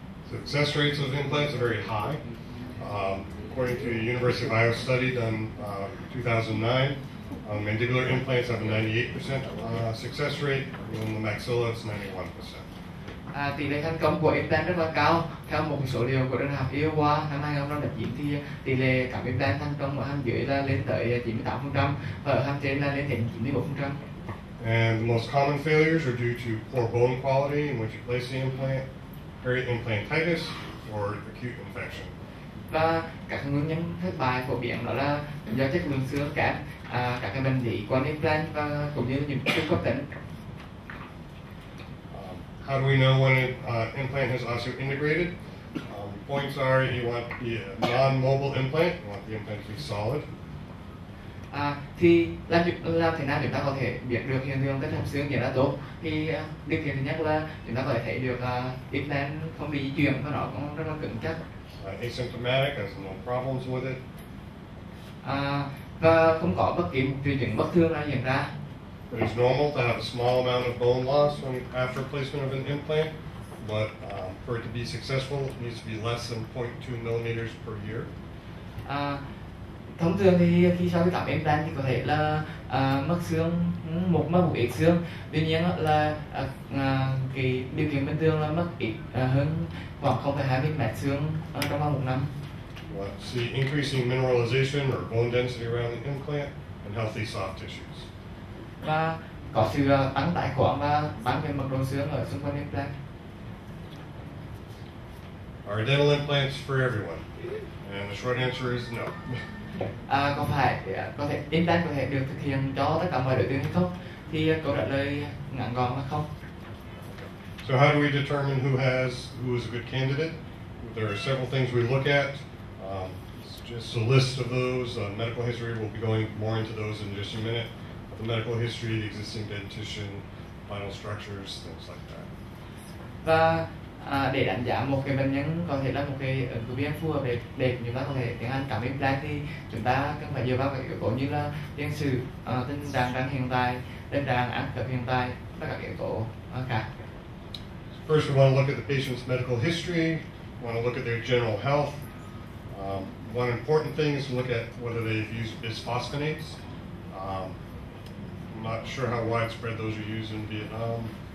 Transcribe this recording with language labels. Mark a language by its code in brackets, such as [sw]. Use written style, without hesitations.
[en] Success rates of implants are very high. According to a University of Iowa study done 2009, mandibular implants have a 98% success rate, and in the maxilla it's 91%. [vi] Tỷ lệ thành công của implant rất là cao. Theo một số liệu của trường đại học Iowa năm 2009 thì tỷ lệ cắm implant thành công ở hàm dưới là lên tới 98% và ở hàm trên là lên đến 91%. [en] And the most common failures are due to poor bone quality in which you place the implant, periimplantitis, or acute infection. [vi] Và các nguyên nhân thất bại phổ biến đó là do chất lượng xương kém, các cái bệnh lý quan implant và cũng như những trung cấp tính. [en] How do we know when an implant has osseointegrated? Points are you want the non-mobile implant, you want the implant to be solid. [vi] Thì làm thế nào chúng ta có thể biết được hiện tượng kết hợp xương diễn ra tốt? Thì điều kiện thứ nhất là chúng ta có thể thấy được implant không bị di chuyển và nó cũng rất là cứng chắc. [en] Asymptomatic, has no problems with it. [vi] Và không có bất kỳ một triệu chứng bất thường nào diễn ra. [en] It is normal to have a small amount of bone loss after placement of an implant, but for it to be successful, it needs to be less than 0.2 millimeters per year. [vi] Thông thường thì khi sau khi cắm implant thì có thể là mất xương, mất ít xương. Tuy nhiên là cái điều kiện bình thường là mất ít hơn khoảng 0,2 mm xương trong vòng 1 năm. [en] We'll see increasing mineralization or bone density around the implant and healthy soft tissues. [vi] Và có sự tăng tải khoáng và tăng về mật độ xương ở xung quanh implant. [en] Are dental implants for everyone? And the short answer is no. [vi] Có thể implant có thể được thực hiện cho tất cả mọi đối tượng hay không? Thì câu trả lời ngắn gọn là không. [en] So how do we determine who is a good candidate? There are several things we look at. Just a list of those. Medical history, we'll be going more into those in just a minute. The medical history, the existing dentition, final structures, things like that. [vi] Và để đánh giá một cái bệnh nhân có thể là một cái ứng cử viên phù hợp để chúng ta có thể tiến hành cắm implant thì chúng ta cần phải dựa vào các yếu tố như là tiền sử, tình trạng răng hiện tại, tình trạng ăn khớp hiện tại và các yếu tố khác. [en] First, we want to look at the patient's medical history. We want to look at their general health. One important thing is to look at whether they've used bisphosphonates. I'm not sure how widespread those are used in Vietnam.